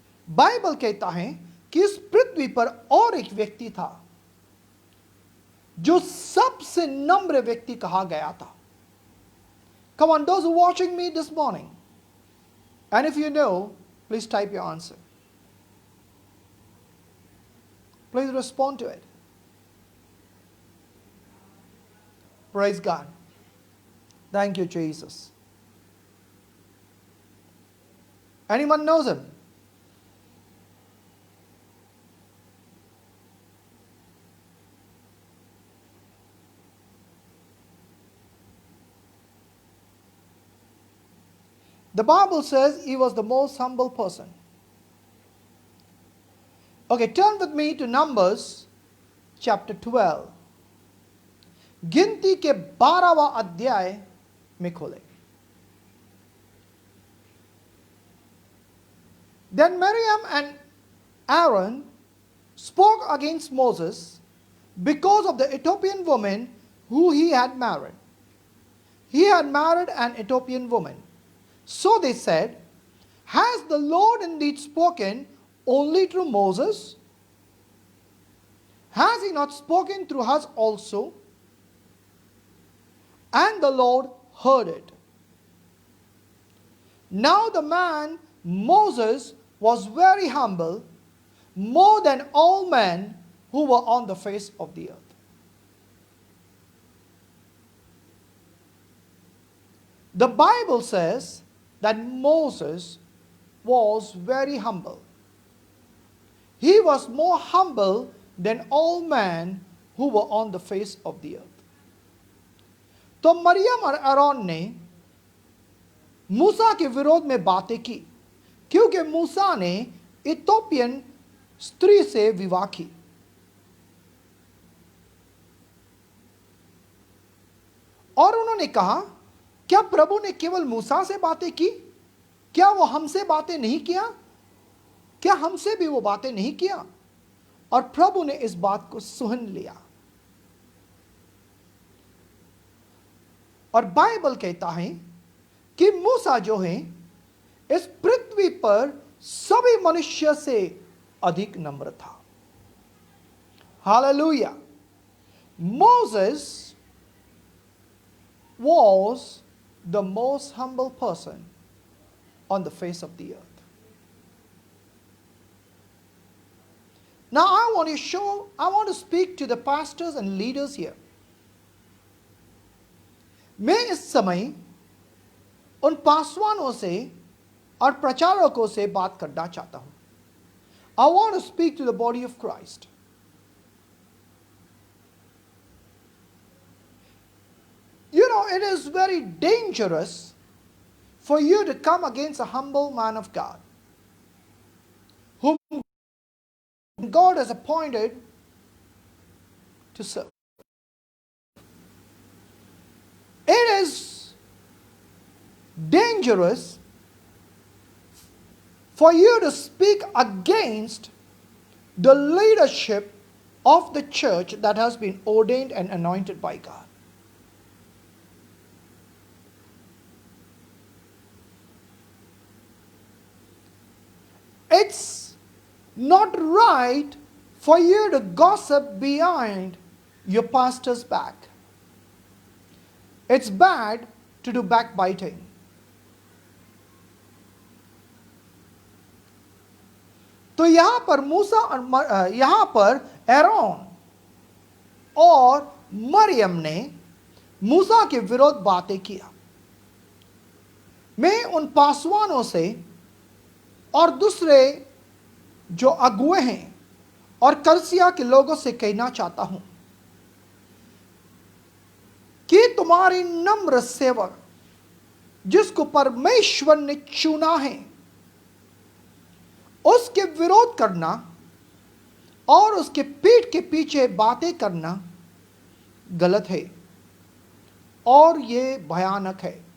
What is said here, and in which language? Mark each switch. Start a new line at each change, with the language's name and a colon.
Hindi: Bible कहता है कि इस पृथ्वी पर और एक व्यक्ति था जो सबसे नम्र व्यक्ति कहा गया था।
English: Come on, those who are watching me this morning, and if you know, please type your answer. Please respond to it. Praise God. Thank you, Jesus. Anyone knows him? The Bible says he was the most humble person. Okay, turn with me to Numbers chapter 12.
Hindi: गिनती के 12वां अध्याय में खोले।
English: Then Miriam and Aaron spoke against Moses because of the Ethiopian woman who he had married. He had married an Ethiopian woman. So they said, has the Lord indeed spoken only through Moses? Has he not spoken through us also? And the Lord heard it. Now the man Moses was very humble, more than all men who were on the face of the earth. The Bible says that Moses was very humble. He was more humble than all men who were on the face of the earth.
Hindi: तो मरियम और आरोन ने मूसा के विरोध में बातें की, क्योंकि मूसा ने इथोपियन स्त्री से विवाह की। और उन्होंने कहा, क्या प्रभु ने केवल मूसा से बातें की? क्या वो हमसे बातें नहीं किया? क्या हमसे भी वो बातें नहीं किया? और प्रभु ने इस बात को सुन लिया। और बाइबल कहता है कि मूसा जो है इस पृथ्वी पर सभी मनुष्य से अधिक नम्र था। Hallelujah.
English: Moses was the most humble person on the face of the earth. Now I want to speak to the pastors and leaders here.
Hindi: मैं इस समय उन पासवानों से और प्रचारकों से बात करना चाहता हूं।
English: I want to speak to the body of Christ. You know, it is very dangerous for you to come against a humble man of God, whom God has appointed to serve. It is dangerous for you to speak against the leadership of the church that has been ordained and anointed by God. It's not right for you to gossip behind your pastor's back. It's bad to do backbiting.
Hindi: तो यहां पर मूसा और यहां पर Aaron और मरियम ने मूसा के विरोध बातें किया। मैं उन पासवानों से और दूसरे जो अगुए हैं और कलीसिया के लोगों से कहना चाहता हूं कि तुम्हारी नम्र सेवक जिसको परमेश्वर ने चुना है, उसके विरोध करना और उसके पीठ के पीछे बातें करना गलत है और ये भयानक है।